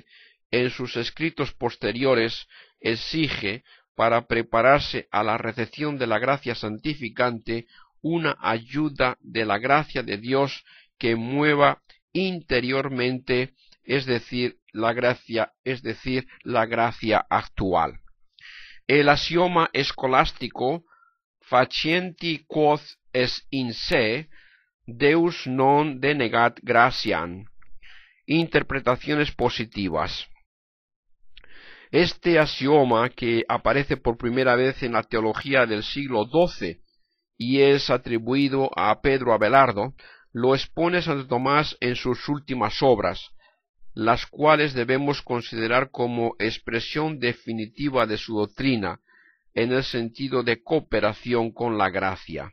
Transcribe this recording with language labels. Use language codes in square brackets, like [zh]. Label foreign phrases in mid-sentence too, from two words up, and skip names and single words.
[es] En sus escritos posteriores exige, para prepararse a la recepción de la gracia santificante, una ayuda de la gracia de Dios que mueva interiormente, es decir, la gracia actual. El axioma escolástico [la] facienti quod est in se, Deus non denegat gratiam. [es] Interpretaciones positivas. Este axioma, que aparece por primera vez en la teología del siglo XII y es atribuido a Pedro Abelardo, lo expone Santo Tomás en sus últimas obras, las cuales debemos considerar como expresión definitiva de su doctrina, en el sentido de cooperación con la gracia.